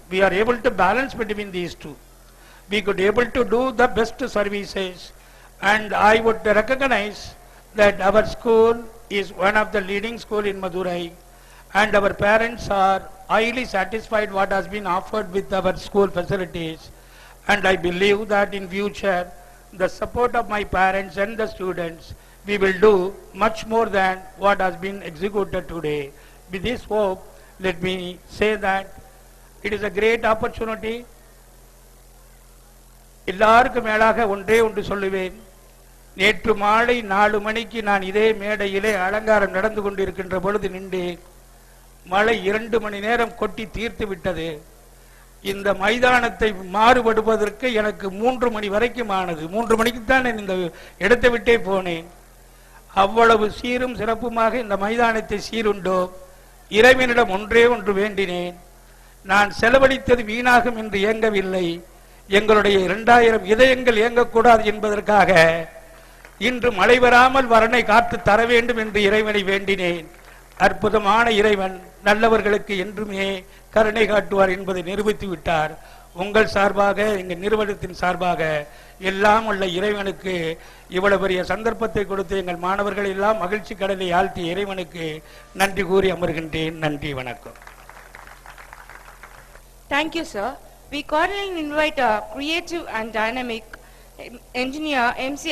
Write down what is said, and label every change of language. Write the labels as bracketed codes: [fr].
[en] We are able to balance between these two. We could able to do the best services, and I would recognize that our school is one of the leading school in Madurai, and our parents are highly satisfied what has been offered with our school facilities, and I believe that in future the support of my parents and the students, we will do much more than what has been executed today. With this hope, let me say that it is a great opportunity. [ta] எல்லாருக்கும் மேலாக ஒன்றே ஒன்று சொல்லுவேன். நேற்று மாலை 4 மணிக்கு நான் இதே மேடையிலே அலங்காரம் நடந்து கொண்டிருக்கின்ற பொழுது நின்றேன். மழை 2 மணி நேரம் கொட்டி தீர்த்து விட்டது. இந்த மைதானத்தை மாறுபடுவதற்கு எனக்கு 3 மணி வரைக்கும் ஆனது. 3 மணிக்கு தான் இந்த இடத்தை விட்டே போனேன். அவ்வளவு சீரும் சிறப்புமாக இந்த மைதானத்தை சீருண்டோ. இறைவனிடம் ஒன்று வேண்டினேன். நான் செலவழித்தது வீணாகும் என்று இயங்கவில்லை. எங்களுடைய 2000 இதயங்கள் இயங்கக்கூடாது என்பதற்காக இன்று மழை வராமல் வரனை காத்து தர வேண்டும் என்று இறைவனை வேண்டினேன். அற்புதமான இறைவன் நல்லவர்களுக்கு என்றுமே கருணை காட்டுவார் என்பதை நிரூபித்து விட்டார். உங்கள் சார்பாக, எங்கள் நிறுவனத்தின் சார்பாக எல்லாம் உள்ள இறைவனுக்கு இவ்வளவு பெரிய சந்தர்ப்பத்தை கொடுத்து எங்கள் மாணவர்கள் எல்லாம் மகிழ்ச்சி கடலை ஆழ்த்திய இறைவனுக்கு நன்றி கூறி அமர்கின்றேன். நன்றி, வணக்கம். [en] Thank you, sir. We cordially invite a creative and dynamic engineer, MC